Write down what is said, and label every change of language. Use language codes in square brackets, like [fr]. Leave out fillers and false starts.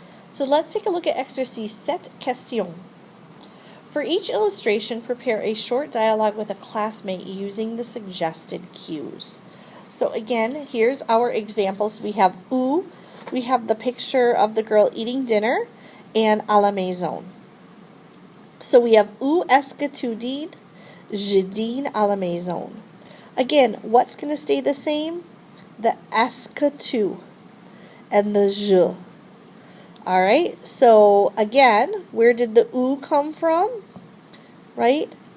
[en] So let's take a look at exercise 7 questions. For each illustration, prepare a short dialogue with a classmate using the suggested cues. So again, here's our examples. We have où, we have the picture of the girl eating dinner, and à la maison. So we have [fr] où est-ce que tu dînes? Je dîne à la maison. [en] Again, what's going to stay the same? The est-ce que tu and the je. Alright, so again, where did the où come from? Right?